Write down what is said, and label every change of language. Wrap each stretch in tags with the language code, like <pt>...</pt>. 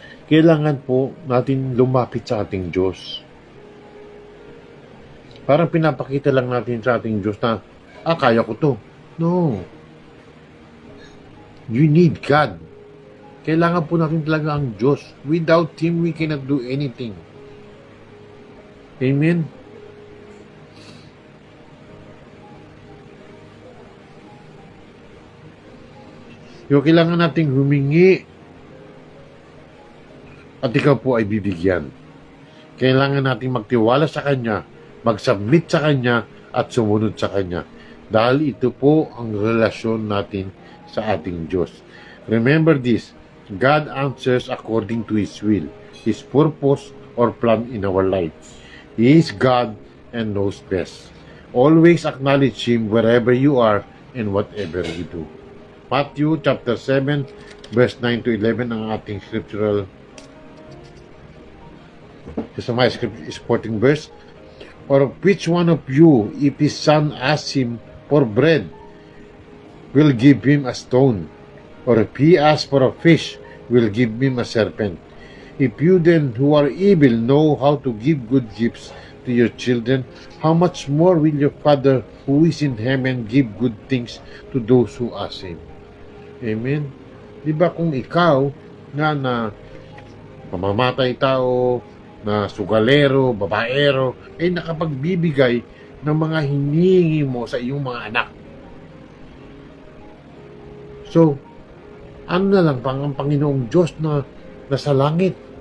<tl>Kailangan po natin lumapit sa ating Diyos. Parang pinapakita lang natin sa ating Diyos na, kaya ko to. No.</tl> <en>You need God.</en> <tl>Kailangan po natin talaga ang Diyos.</tl> <en>Without Him, we cannot do anything. Amen?</en> <tl>Yung kailangan nating humingi at ikaw po ay bibigyan. Kailangan nating magtiwala sa Kanya, mag-submit sa Kanya at sumunod sa Kanya. Dahil ito po ang relasyon natin sa ating Diyos.</tl> <en>Remember this, God answers according to His will, His purpose or plan in our life. He is God and knows best. Always acknowledge Him wherever you are and whatever you do. Matthew chapter 7 verse 9 to 11</en> <tl>ang ating</tl> <en>scriptural supporting verse. Or which one of you, if his son asks him for bread, will give him a stone? Or if he asks for a fish, will give him a serpent? If you then, who are evil, know how to give good gifts to your children, how much more will your Father who is in heaven give good things to those who ask Him? Amen?</en> <tl>Diba kung ikaw na mamamatay tao, na sugalero, babaero, ay nakapagbibigay ng mga hinihingi mo sa iyong mga anak. So, ano na lang pang ang Panginoong Diyos na nasa langit?</tl>